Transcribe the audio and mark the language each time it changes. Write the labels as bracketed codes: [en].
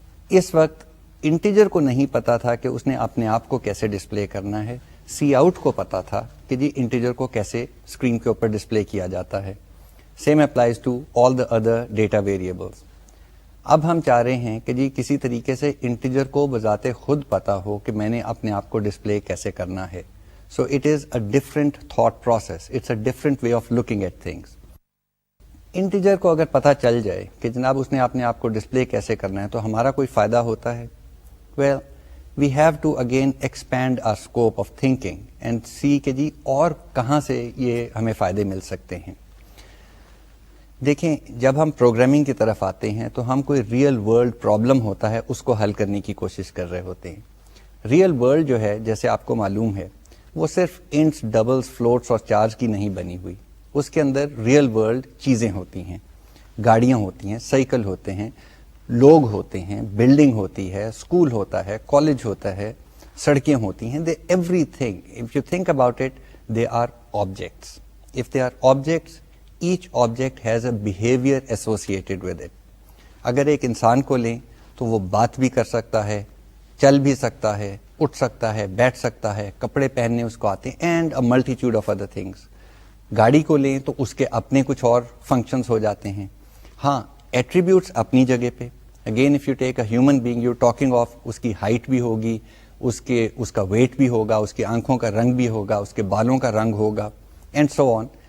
[ur] اس وقت انٹیجر کو نہیں پتا تھا کہ اس نے اپنے آپ کو کیسے ڈسپلے کرنا ہے، سی آؤٹ کو پتا تھا کہ جی انٹیجر کو کیسے اسکرین کے اوپر ڈسپلے کیا جاتا ہے. [en] Same applies to all the other data variables. [ur] اب ہم چاہ رہے ہیں کہ جی کسی طریقے سے انٹیجر کو بذات خود پتا ہو کہ میں نے اپنے آپ کو ڈسپلے کیسے کرنا ہے. [en] So it is a different thought process. It's a different way of looking at things. [ur] Integer کو اگر پتا چل جائے کہ جناب اس نے اپنے آپ کو ڈسپلے کیسے کرنا ہے تو ہمارا کوئی فائدہ ہوتا ہے؟ [en] Well, we have to again expand our scope of thinking and see [ur] کہ جی اور کہاں سے یہ ہمیں فائدے مل سکتے ہیں. دیکھیں جب ہم پروگرامنگ کی طرف آتے ہیں تو ہم کوئی ریئل ورلڈ پرابلم ہوتا ہے اس کو حل کرنے کی کوشش کر رہے ہوتے ہیں. ریئل ورلڈ جو ہے جیسے آپ کو معلوم ہے وہ صرف انٹس، ڈبلز، فلوٹس اور چارج کی نہیں بنی ہوئی. اس کے اندر ریئل ورلڈ چیزیں ہوتی ہیں، گاڑیاں ہوتی ہیں، سائیکل ہوتے ہیں، لوگ ہوتے ہیں، بلڈنگ ہوتی ہے، اسکول ہوتا ہے، کالج ہوتا ہے، سڑکیں ہوتی ہیں. [en] They everything if you think about it they are objects. If they are objects each object has a behavior associated with it. [ur] اگر ایک انسان کو لیں تو وہ بات بھی کر سکتا ہے، چل بھی سکتا ہے، اٹھ سکتا ہے، بیٹھ سکتا ہے، کپڑے پہننے اس کو آتے ہیں [en] And a multitude of other things. [ur] گاڑی کو لیں تو اس کے اپنے کچھ اور فنکشنز ہو جاتے ہیں. ہاں ایٹریبیوٹس اپنی جگہ پہ. [en] again if you take a human being you talking of [ur] اس کی ہائٹ بھی ہوگی, اس کا ویٹ بھی ہوگا, اس کی آنکھوں کا رنگ بھی ہوگا, اس کے بالوں کا رنگ ہوگا [en] And so on.